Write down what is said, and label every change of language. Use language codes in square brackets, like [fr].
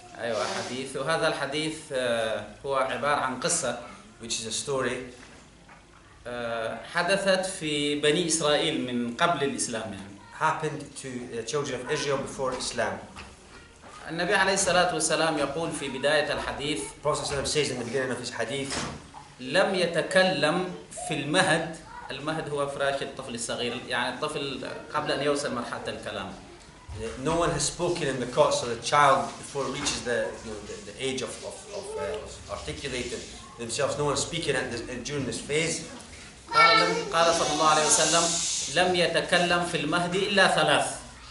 [ar] أيوة حديث، وهذا الحديث هو عبارة عن قصة [en] which is a story [ar] حدثت في بني إسرائيل من قبل الإسلام يعني. [en] happened to the children of Israel before Islam. [ar] النبي عليه الصلاة والسلام يقول في بداية الحديث [en] The Prophet says in the beginning of his hadith, [ar] لم يتكلم في المهد. المهد هو فراش الطفل الصغير، يعني الطفل قبل أن يوصل مرحلة الكلام. [en] no one has spoken in the cot, so the child before it reaches the age of articulating themselves, no one is speaking during this phase. [ar] قال صلى الله عليه وسلم لم يتكلم في المهد إلا ثلاث.